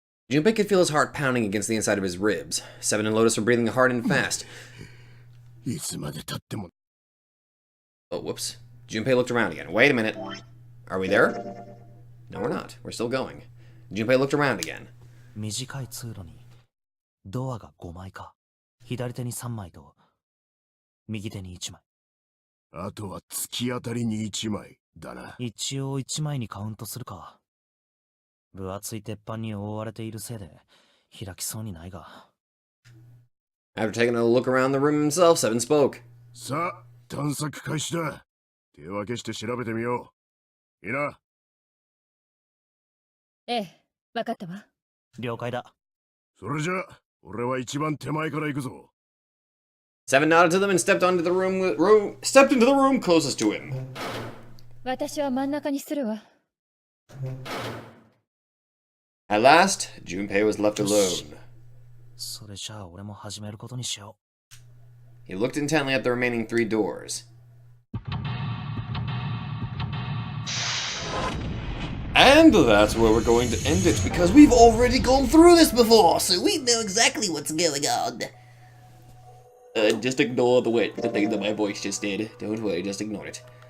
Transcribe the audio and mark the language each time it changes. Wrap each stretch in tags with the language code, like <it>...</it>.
<en>Junpei could feel his heart pounding against the inside of his ribs. Seven and Lotus were breathing hard and fast.</en> <ja>いつまで経っても</ja> <en>Oh, whoops. Junpei looked around again. Wait a minute. Are we there? No, we're not. We're still going. Junpei looked around again.</en> <ja>短い通路にドアが5枚か。左手に3枚と右手に1枚。あとは突き当たりに1枚だな。一応1枚にカウントするか。分厚い鉄板に覆われているせいで開きそうにないが。</ja> <en>After taking a look around the room himself, Seven spoke.</en> <ja>さあ、探索開始だ。手分けして調べてみよう。いいな。ええ、わかったわ。了解だ。それじゃあ、俺は一番手前から行くぞ。</ja> <en>Seven nodded to them and stepped into the room closest to him.</en> <ja>私は真ん中にするわ。</ja> <en>At last, Junpei was left alone.</en> <ja>それじゃあ俺も始めることにしよう。</ja> <en>He looked intently at the remaining 3 doors. And that's where we're going to end it, because we've already gone through this before, so we know exactly what's going on. Just ignore the thing that my voice just did. Don't worry, just ignore it.</en>